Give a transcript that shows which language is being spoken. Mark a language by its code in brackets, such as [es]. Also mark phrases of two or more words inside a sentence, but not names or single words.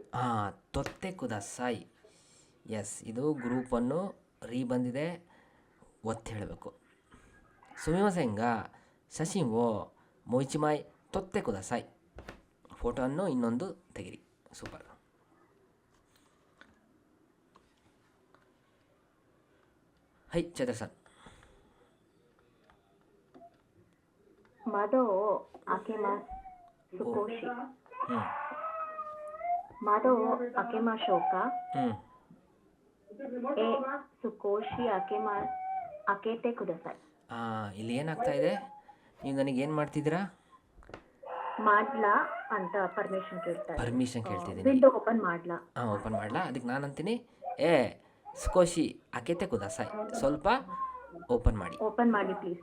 [ja] 撮ってください. [kn] ಎಸ್, ಇದು ಗ್ರೂಪನ್ನು ಬಂದಿದೆ, ಒತ್ತಿ ಹೇಳಬೇಕು. [ja] すみませんが 写真 を もう一枚 撮って ください. [kn] ಫೋಟೋವನ್ನು ಇನ್ನೊಂದು ತೆಗಿರಿ. ಸೂಪರ್. ಹೈ ಚೇತರ್ ಸರ್. [ja] 窓を開けます。少し。 ಹ್ಞೂ 窓を開けましょうか。 ಹ್ಞೂ 少し開けてください。 [kn] ಇಲ್ಲಿ ಏನಾಗ್ತಾ ಇದೆ, ನೀವು ನನಗೆ ಏನು ಮಾಡ್ತಿದ್ದೀರಾ? ಮಾಡ್ಲಾ ಅಂತ ಪರ್ಮಿಷನ್ ಕೇಳ್ತಾರೆ. ಪರ್ಮಿಷನ್ ಕೇಳ್ತಿದ್ದೀನಿ. ವಿಂಡೋ ಓಪನ್ ಮಾಡ್ಲಾ. ಓಪನ್ ಮಾಡಲಾ? ಅದಕ್ಕೆ ನಾನು ಅಂತೀನಿ, [ja] 少し 開けて ください, [kn] ಸ್ವಲ್ಪ ಓಪನ್ ಮಾಡಿ. ಓಪನ್ ಮಾಡಿ ಪ್ಲೀಸ್.